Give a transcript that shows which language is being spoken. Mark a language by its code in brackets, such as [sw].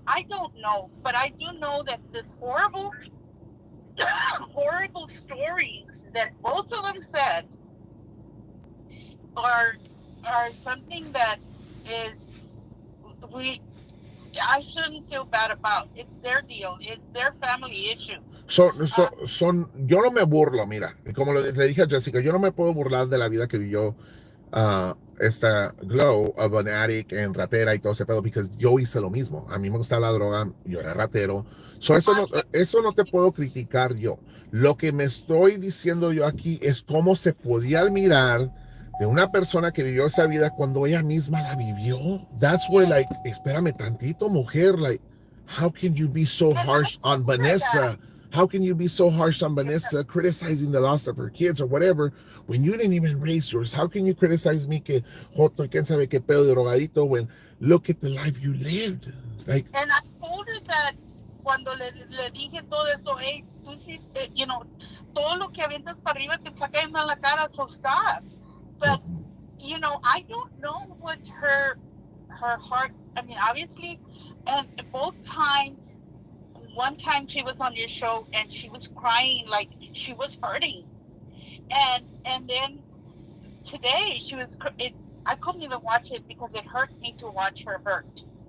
[en] I don't know, but I do know that this horrible, horrible stories that both of them said are something that is we I shouldn't feel bad about. It's their deal. It's their family issue. Uh, [es] Yo no me burlo, mira, como le dije a Jessica, yo no me puedo burlar de la vida que vivió esta Glow [en] of an addict [es] en ratera y todo ese pedo, porque yo hice lo mismo. A mí me gustaba la droga, yo era ratero. [en] I [es] Eso no te puedo criticar yo. Lo que me estoy diciendo yo aquí es cómo se podía admirar de una persona que vivió esa vida cuando ella misma la vivió. [en] That's where, Yes. like, [es] espérame tantito, mujer, [en] like, how can you be so And I harsh on told her that. Vanessa? How can you be so harsh on Yeah. Vanessa, criticizing the loss of her kids or whatever, when you didn't even raise yours? How can you criticize me [es] que joto y quién sabe qué pedo de drogadito [en] when look at the life you lived? Like, And I told her that [es] cuando le dije todo eso, hey, tú sí, todo lo que avientas para arriba te saca en la cara, [en] so stop. But, I don't know what her heart, I mean, obviously, and both times, one time she was on your show and she was crying like she was hurting. And then today I couldn't even watch it because it hurt me to watch her hurt.